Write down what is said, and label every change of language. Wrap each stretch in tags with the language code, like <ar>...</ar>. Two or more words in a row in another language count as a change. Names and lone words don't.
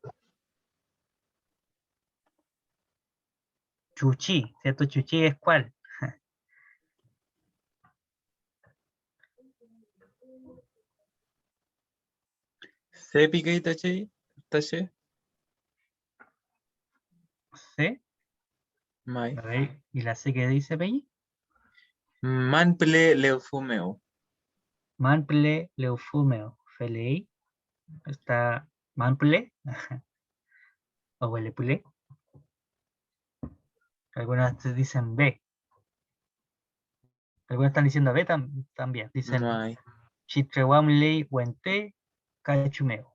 <es>Chuchi, ¿cierto? Chuchi es ¿cuál? Se pica y tache. Tache. ¿Sí? Mai. A ver, ¿y la C qué dice, Peñi?</es> <arn>Manple leufumeo. Manple Leufumeo. Felei.</arn> <es>Está Manple. O Huelepule. Algunas te dicen B. Algunas están diciendo B también. Dicen Mai.</es> <arn>Chitrewamlei Huente Cachumeo.</arn>